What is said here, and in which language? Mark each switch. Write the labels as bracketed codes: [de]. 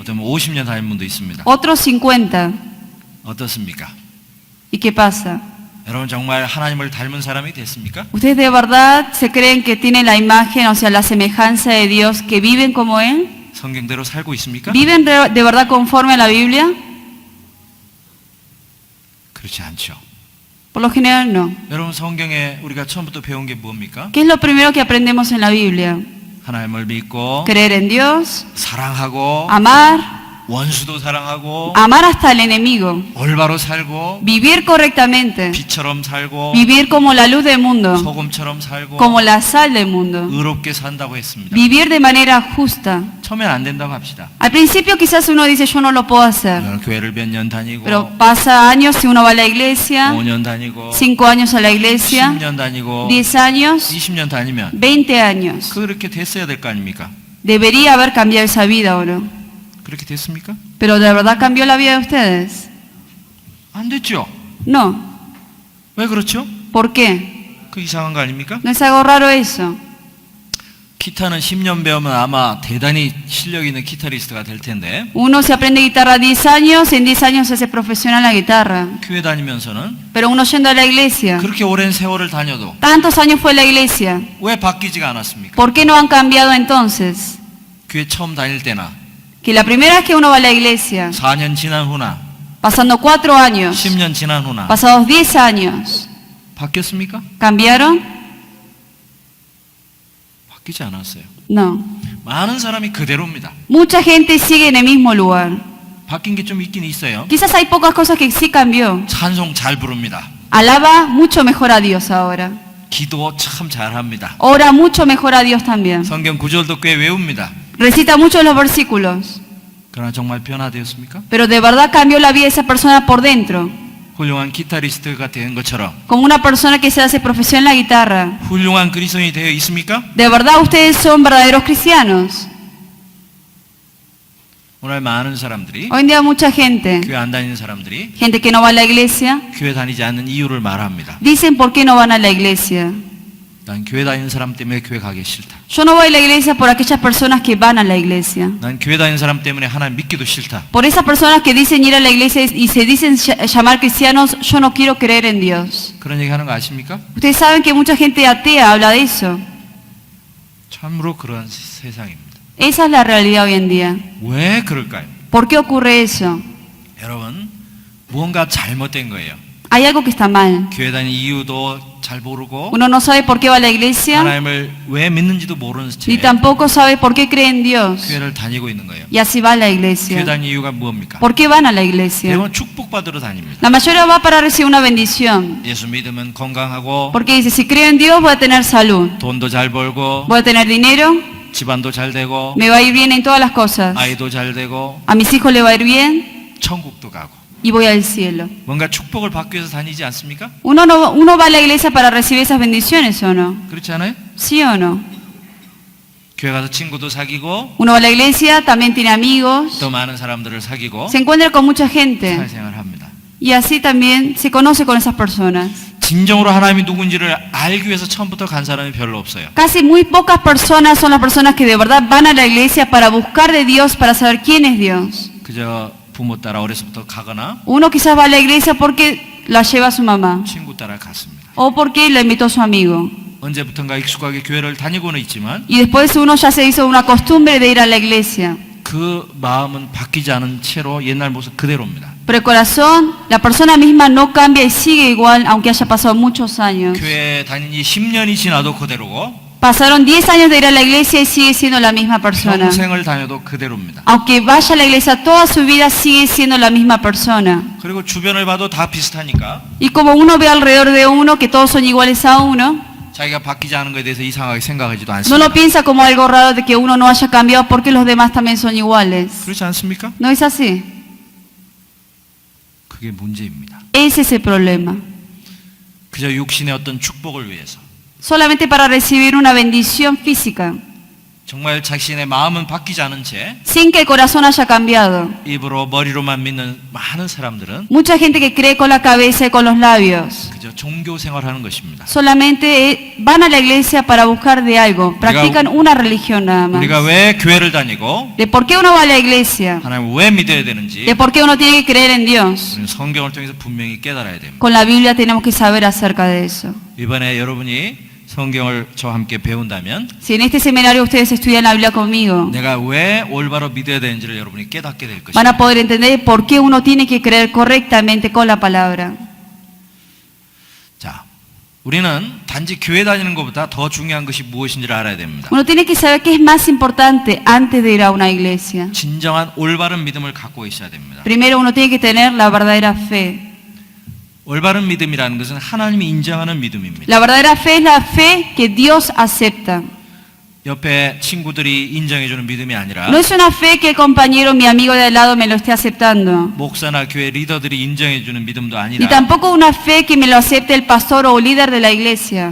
[ko] 어떤 분 50년 다닌 분도 있습니다. [es] otros 50. [ko] 어떻습니까? [es] ¿Y qué pasa? [ko] 여러분 정말 하나님을 닮은 사람이 됐습니까? [es] ¿Ustedes de verdad se creen que tienen la imagen, o sea, la semejanza de Dios, que viven como Él? [ko] 성경대로 살고 있습니까? [es] ¿Viven de verdad conforme a la Biblia? [ko] 그렇지 않죠. [es] Por lo general no. [ko] 여러분 성경에 우리가 처음부터 배운 게 뭡니까? [es] ¿Qué es lo primero que aprendemos en la Biblia? [ko] 하나님을 믿고 [es] Creer en Dios, [ko] 사랑하고 [es] amar, [ko] 원수도 사랑하고 [es] amar hasta el enemigo, [ko] 올바로 살고 [es] vivir correctamente, [ko] 빛처럼 살고 [es] vivir como la luz del mundo, [ko] 소금처럼 살고 [es] como la sal del mundo, [ko] 의롭게 산다고 했습니다. [es] vivir de manera justa. [ko] 처음엔 안 된다고 합시다. [es] Al principio quizás uno dice yo no lo puedo hacer, [ko] 교회를 몇 년 다니고 [es] pero pasa años si uno va a la iglesia, [ko] 5년 다니고 [es] 5 años a la iglesia, [ko] 10년 다니고 [es] 10 años, [ko] 20년 다니면 [es] 20 años. [ko] 그렇게 됐어야 될 거 아닙니까? [es] Debería haber cambiado esa vida o no. [ko] 그렇게 됐습니까? [es] Pero ¿de verdad cambió la vida de ustedes? [ko] 안 됐죠. [es] No. [ko] 왜 그렇죠? [es] ¿Por qué? [ko] 그 이상한 거 아닙니까? [es] ¿No es algo raro eso? [ko] 기타는 10년 배우면 아마 대단히 실력 있는 기타리스트가 될 텐데 [es] Uno se aprende guitarra 10 años, en 10 años se hace profesional la guitarra. [ko] 교회 다니면서는 [es] Pero uno yendo a la iglesia, [ko] 그렇게 오랜 세월을 다녀도 [es] tantos años fue a la iglesia, [ko] 왜 바뀌지가 않았습니까? [es] ¿por qué no han cambiado entonces? [ko] 교회 처음 다닐 때나 [es] Que la primera vez que uno va a la iglesia, [ko] 4년 지난 후나 [es] pasando 4 años, [ko] 10년 지난 후나 [es] pasados 10 años, [ko] 바뀌었습니까? [es] ¿cambiaron? [ko] 바뀌지 않았어요. [es] No. [ko] 많은 사람이 그대로입니다. [es] Mucha gente sigue en el mismo lugar. [ko] 바뀐 게 좀 있긴 있어요. [es] Quizás hay pocas cosas que sí cambió. [ko] 찬송 잘 부릅니다. [es] Alaba mucho mejor a Dios ahora. [ko] 기도 참 잘합니다. [es] Ora mucho mejor a Dios también. [ko] 성경 구절도 꽤 외웁니다. [es] Recita mucho los versículos. [ko] 그러나 정말 변화되었습니까? [es] Pero de verdad cambió la vida de esa persona por dentro. [ko] 훌륭한 기타리스트가 된 것처럼 [es] Como una persona que se hace profesión en la guitarra. [ko] 훌륭한 그리스도인이 되어 있습니까? [es] ¿De verdad ustedes son verdaderos cristianos? [ko] 오늘 많은 사람들이 [es] Hoy en día mucha gente, [ko] 교회 안 다니는 사람들이 [es] gente que no va a la iglesia, [ko] 교회 다니지 않는 이유를 말합니다. [es] dicen por qué no van a la iglesia. [ko] 난 교회 다니는 사람 때문에 교회 가기 싫다. [es] Yo no voy a la iglesia por aquellas personas que van a la iglesia. [ko] 난 교회 다니는 사람 때문에 하나님 믿기도 싫다. [es] Por esas personas que dicen ir a la iglesia y se dicen llamar cristianos, yo no quiero creer en Dios. [ko] 그런 얘기 하는 거 아십니까? [es] Ustedes saben que mucha gente atea habla de eso. [ko] 참으로 그런 세상입니다. [es] Esa es la realidad hoy en día. [ko] 왜 그럴까요? [es] ¿Por qué ocurre eso? [ko] 여러분, 무언가 잘못된 거예요. [es] Hay algo que está mal. [ko] 교회 다니는 이유도 잘 모르고 [es] Uno no sabe por qué va a la iglesia, [ko] 하나님을 왜 믿는지도 모르는 [es] ni [ko] 채 [es] tampoco sabe por qué cree en Dios. [ko] 교회를 다니고 있는 거예요. [es] Y así va a la [ko] 교회 [es] iglesia. [ko] 다니는 이유가 무엇입니까? [es] ¿Por qué van a la iglesia? [ko] 대부분 축복받으러 다닙니다. [es] La mayoría va para recibir una bendición. [ko] 예수 믿으면 건강하고 [es] Porque dice, si creo en Dios voy a tener salud, [ko] 돈도 잘 벌고 [es] voy a tener dinero, [ko] 집안도 잘 되고 [es] me va a ir bien en todas las cosas. [ko] 아이도 잘 되고 [es] A mis hijos le va a ir bien [ko] 천국도 가고 [es] y voy al cielo. [ko] 뭔가 축복을 받기 위해서 다니지 않습니까? [es] Uno va a la iglesia para recibir esas bendiciones, ¿o no? [ko] 그렇지 않아요? [es] ¿Sí o no? [ko] 교회 가서 친구도 사귀고 [es] Uno va a la iglesia, también tiene amigos, [ko] 또 많은 사람들을 사귀고 [es] se encuentra con mucha gente [ko] 사회생활을 합니다. [es] y así también se conoce con esas personas. [ko] 진정으로 하나님이 누군지를 알기 위해서 처음부터 간 사람이 별로 없어요. [es] Casi muy pocas personas son las personas que de verdad van a la iglesia para buscar de Dios, para saber quién es Dios. [ko] 그저 부모 따라 어려서부터 가거나 [es] Uno quizás va a la iglesia porque la lleva su mamá [ko] 친구 따라 갔습니다. [es] o porque la invitó su amigo. [ko] 언제부턴가 익숙하게 교회를 다니고는 있지만 [es] Y después uno ya se hizo una costumbre de ir a la iglesia. [ko] 그 마음은 바뀌지 않은 채로 옛날 모습 그대로입니다. [es] Pero el corazón, la persona misma no cambia y sigue igual aunque haya pasado muchos años. [ko] 교회 다닌 지 10년이 지나도 그대로고 [es] Pasaron 10 años de ir a la iglesia y sigue siendo la misma persona. [ko] 평생을 다녀도 그대로입니다. [es] Aunque vaya a la iglesia toda su vida sigue siendo la misma persona. [ko] 그리고 주변을 봐도 다 비슷하니까 [es] Y como uno ve alrededor de uno que todos son iguales a uno, [ko] 자기가 바뀌지 않은 것에 대해서 이상하게 생각하지도 [es] no [ko] 않습니다. [es] lo piensa como algo raro de que uno no haya cambiado porque los demás también son iguales. [ko] 그렇지 않습니까? [es] ¿No es así? [ko] 그게 문제입니다. [es] Ese es el problema. [ko] 그저 육신의 어떤 축복을 위해서 [es] Solamente para recibir una bendición física, [ko] 정말 자신의 마음은 바뀌지 않은 채 [es] sin que el corazón haya cambiado. [ko] 입으로 머리로만 믿는 많은 사람들은 [es] Mucha gente que cree con la cabeza y con los labios. [ko] 그저 종교 생활하는 것입니다. [es] Solamente van a la iglesia para buscar de algo. Practican una religión nada más. [ko] 우리가 왜 교회를 다니고 [es] De por qué uno va a la iglesia. [ko] 하나님을 왜 믿어야 되는지 [es] De por qué uno tiene que creer en Dios. [ko] 우리는 성경을 통해서 분명히 깨달아야 됩니다. [es] Con la Biblia tenemos que saber acerca de eso. [ko] 이번에 여러분이 성경을 저와 함께 배운다면 [es] Si en este seminario ustedes estudian la Biblia conmigo, [ko] 내가 왜 올바로 믿어야 되는지를 여러분이 깨닫게 될 [es] van a [ko] 것입니다. [es] poder entender por qué uno tiene que creer correctamente con la palabra. [ko] 자, 우리는 단지 교회 다니는 것보다 더 중요한 것이 무엇인지를 알아야 됩니다. [es] Uno tiene que saber qué es más importante antes de ir a una iglesia. [ko] 진정한 올바른 믿음을 갖고 있어야 됩니다. [es] Primero uno tiene que tener la verdadera fe. [ko] 올바른 믿음이라는 것은 하나님이 인정하는 믿음입니다. [es] La verdadera fe es la fe que Dios acepta. [ko] 옆에 친구들이 인정해주는 믿음이 아니라 [es] No es una fe que el compañero, mi amigo de al lado me lo esté aceptando. [ko] 목사나 교회 리더들이 인정해주는 믿음도 [es] Ni [ko] 아니라 [es] tampoco una fe que me lo acepte el pastor o líder de la iglesia.